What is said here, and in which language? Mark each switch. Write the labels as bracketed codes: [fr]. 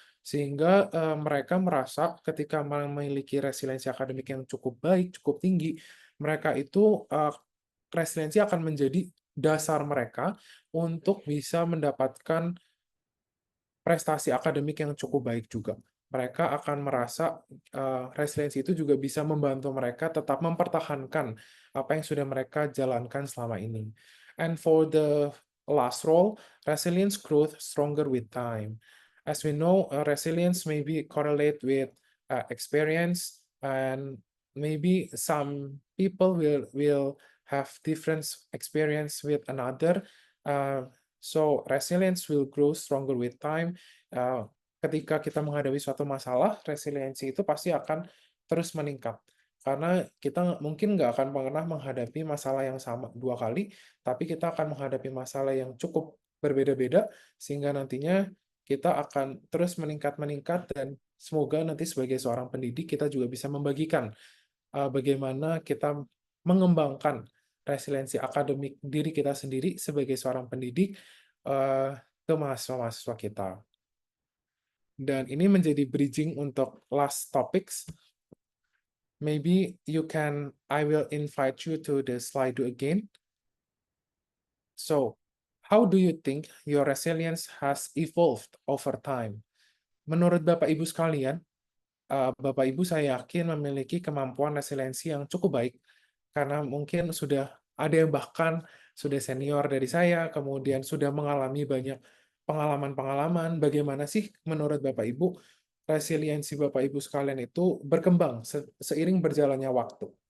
[id] Sehingga mereka merasa ketika memiliki resiliensi akademik yang cukup baik, cukup tinggi, mereka itu resiliensi akan menjadi dasar mereka untuk bisa mendapatkan prestasi akademik yang cukup baik juga. Mereka akan merasa resiliensi itu juga bisa membantu mereka tetap mempertahankan apa yang sudah mereka jalankan selama ini. [en] And for the last role, resilience growth stronger with time. As we know, resilience may be correlate with experience, and maybe some people will have different experience with another. So resilience will grow stronger with time. [id] Ketika kita menghadapi suatu masalah, resiliensi itu pasti akan terus meningkat. Karena kita mungkin nggak akan pernah menghadapi masalah yang sama 2 kali, tapi kita akan menghadapi masalah yang cukup berbeda-beda, sehingga nantinya kita akan terus meningkat-meningkat, dan semoga nanti sebagai seorang pendidik kita juga bisa membagikan bagaimana kita mengembangkan resiliensi akademik diri kita sendiri sebagai seorang pendidik ke mahasiswa-mahasiswa kita. Dan ini menjadi bridging untuk last topics. [en] Maybe I will invite you to the slide again. So, how do you think your resilience has evolved over time? [id] Menurut Bapak Ibu sekalian, Bapak Ibu saya yakin memiliki kemampuan resiliensi yang cukup baik, karena mungkin sudah ada yang bahkan sudah senior dari saya, kemudian sudah mengalami banyak pengalaman-pengalaman. Bagaimana sih menurut Bapak Ibu resiliensi Bapak Ibu sekalian itu berkembang seiring berjalannya waktu?